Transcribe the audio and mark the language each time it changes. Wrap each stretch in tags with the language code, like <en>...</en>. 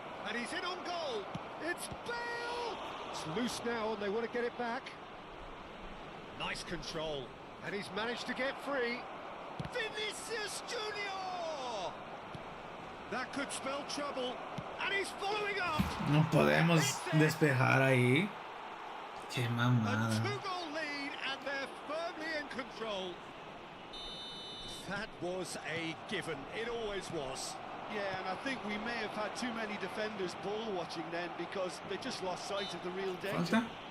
<en>And he's in on goal. It's Bale! It's loose now and they want to get it back. Nice control. And he's managed to get free. Vinicius Junior! That could spell trouble. And he's following up.</en> <es>No podemos despejar ahí. Qué</es> <en>A</en> <es>mamada.</es> <en>two-goal lead and they're firmly in control. That was a given. It always was. Yeah, and I think we may have had too many defenders ball watching then because they just lost sight of the real danger.</en> <es>Falta.</es>